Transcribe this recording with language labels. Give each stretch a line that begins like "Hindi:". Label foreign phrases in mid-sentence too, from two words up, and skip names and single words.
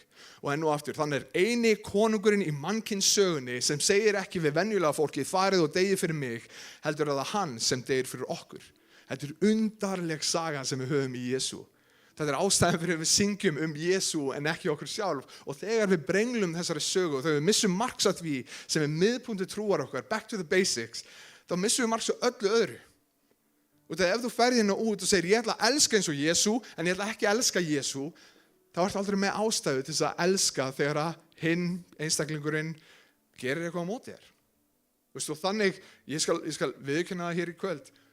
Icelandic: Og enn og aftur, þannig er eini konungurinn í mannkyns sögunni sem segir ekki við venjulega fólki, farið og deyið fyrir mig, heldur að það hann sem deyir fyrir okkur. Þetta er undarleg saga sem við höfum í Jesú. Þetta er ástæðan fyrir við syngjum Jesú en ekki okkur sjálf. Og þegar við brenglum þessari sögu og þegar við missum marks á því sem er miðpunktur trúar okkar,
English: back to the basics,
Icelandic: þá missum við marks á öllu öðru. Og þegar ef þú ferð hérna út og segir ég ætla að elska eins og Jesú en ég ætla ekki að elska Jesú, þá ertu aldrei með ástæðu til að elska þegar að hinn einstaklingurinn gerir eitthvað á móti þér. Og þannig, ég skal viðurkenna það hér í kvöld.